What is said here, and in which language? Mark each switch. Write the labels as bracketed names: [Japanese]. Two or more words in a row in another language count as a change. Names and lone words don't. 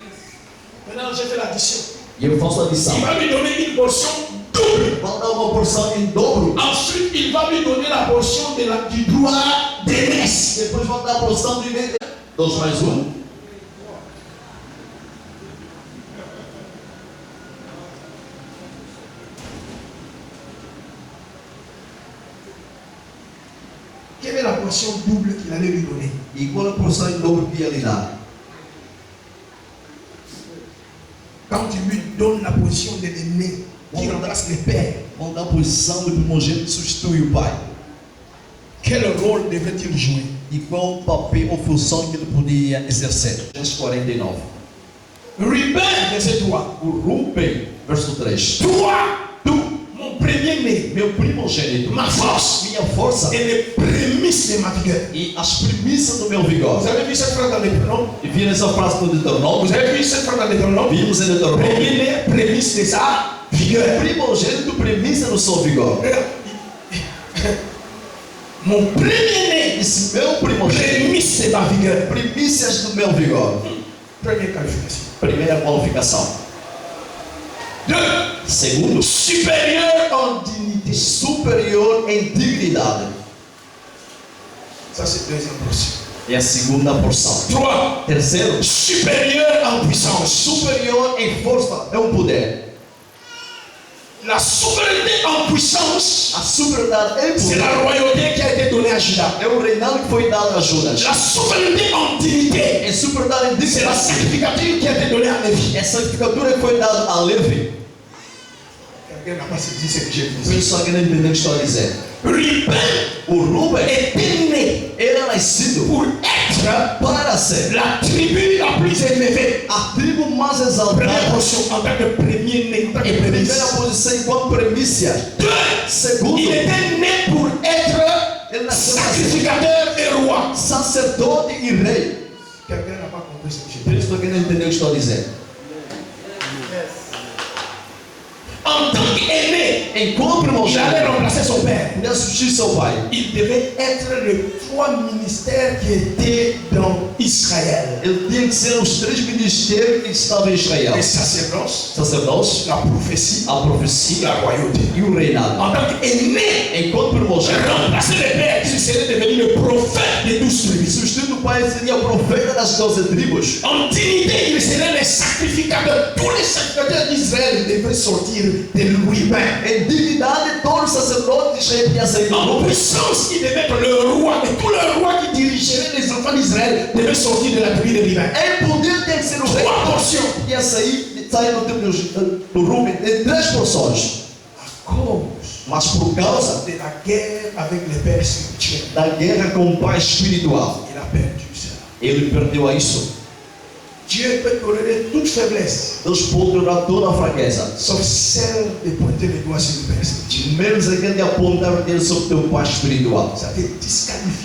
[French] Maintenant, j'ai fait l'addition. [Portuguese] E eu faço a [French] Il [Portuguese] lição. [French] va lui donner une portion double. [Portuguese] Vão dar uma porção em dobro. [French] Ensuite, il va lui donner la portion du droit d'aînesse. [Portuguese] Depois vão dar a porção do meio. [French] 2 mais 1. Quelle est la portion double qu'il allait lui donner? [Portuguese] E qual é a porção em dobro que ele dá? [French] Quand tu lui donnes la portion de l'aîné qui remplace le père, [Portuguese] Vão dar a posição do primogênito que substitui o pai. [French] quel rôle devrait-il jouer? [Portuguese] E qual o papel ou função que ele podia exercer? Gênesis 49. [French] Ruben, verset 3. [Portuguese] O Ruben, verso 3. [French] Toi, mon premier-né, [Portuguese] Meu primogênito, [French] ma force [Portuguese] minha força [French] et les prémices de ma vigueur. [Portuguese] e as primícias do meu vigor. [French] Vous avez vu cette phrase dans les pronoms? [Portuguese] E viram essa frase no Deuteronômio? [French] Vous avez vu cette phrase dans les pronoms? [Portuguese] Vimos em Deuteronômio. [French] Premier-né, prémisse de sa vigueur. [Portuguese] Primogênito, primícia do seu vigor. [French] Mon premier-né, [Portuguese] Esse meu primogênito, [French] prémisse de ma vigueur. [Portuguese] primícias do meu vigor. [French] Première qualification. [Portuguese] Primeira qualificação. [French] 2. [Portuguese] Segundo, [French] Supérieur en dignité. [Portuguese] superior em dignidade. [French] Ça, c'est deuxième portion. [Portuguese] É a segunda porção. [French] 3. [Portuguese] Terceiro, [French] Supérieur en puissance. [Portuguese] superior em força, é um poder. [French] La souveraineté en puissance, [Portuguese] A superioridade em [French] c'est [Portuguese] poder [French] la royauté qui a été donnée à Judas. [Portuguese] é o reinado que foi dado a Judas. [French] La souveraineté en dignité, [Portuguese] É superioridade em [French] c'est la [Portuguese] dignidade. [French] sacrificature qui a été donnée à Lévi. [Portuguese] É a santificatura que foi dada a Levi. [French] Quelqu'un n'a pas saisi ce que j'ai dit. [Portuguese] Pessoal que não entendeu o que estou a dizer. [French] Ruben [Portuguese] O Ruben [French] était né [Portuguese] era nascido [French] pour être [Portuguese] para ser [French] la tribu la plus élevée. [Portuguese] a tribo mais [French] Première [Portuguese] exaltada. [French] portion en tant que premier-né, en tant que [Portuguese] Em [French] prémisse. [Portuguese] primeira posição enquanto primícia. [French] 2. [Portuguese] Segundo, [French] Il était né pour être [Portuguese] ele nasceu para ser [French] sacrificateur et roi. [Portuguese] sacerdote e rei. [French] Quelqu'un n'a pas compris ce que j'ai dit. [Portuguese] Pessoal que não entendeu o que estou a dizer. [French] En tant qu'aîné, [Portuguese] Enquanto [French] il allait [Portuguese] primogênito, [French] remplacer son père. [Portuguese] ele ia substituir seu pai. [French] Il devait être les 3 ministères qui étaient dans Israël. [Portuguese] Ele tinha que ser os 3 ministérios que estavam em Israel: [French] Le sacerdoce, [Portuguese] sacerdócio, [French] la prophétie, [Portuguese] a profecia [French] la royauté. [Portuguese] e o reinado. [French] En tant qu'aîné, [Portuguese] Enquanto primogênito, [French] remplacer le père qui serait devenu le prophète des 12 tribus. [Portuguese] substituindo o pai, seria o profeta das 12 tribos. [French] En dignité, il serait le sacrificateur. Tous les sacrificateurs d'Israël devaient sortir de lui-même. [Portuguese] Em dignidade, todos os sacerdotes de Israel tinham saído do [French] En [Portuguese] Ruben. [French] puissance, il devait être le roi. Et tous les rois qui dirigeraient les enfants d'Israël devaient sortir de la tribu de lui-même. [Portuguese] Em poder tinha que ser o rei. [French] 3 portions. [Portuguese] Tinha saído do Ruben em 3 porções. [French] À cause [Portuguese] Mas por causa [French] de la guerre avec les pères spirituels, [Portuguese] da guerra com o pai espiritual, [French] il a perdu ça. [Portuguese] ele perdeu a isso. [French] Dieu peut tolérer toute faiblesse, [Portuguese] Deus pode tolerar toda a fraqueza, [French] sauf celle de pointer le doigt sur le père spirituel. [Portuguese] menos aquele de apontar o dedo sobre o teu pai espiritual. [French] Ça te disqualifie.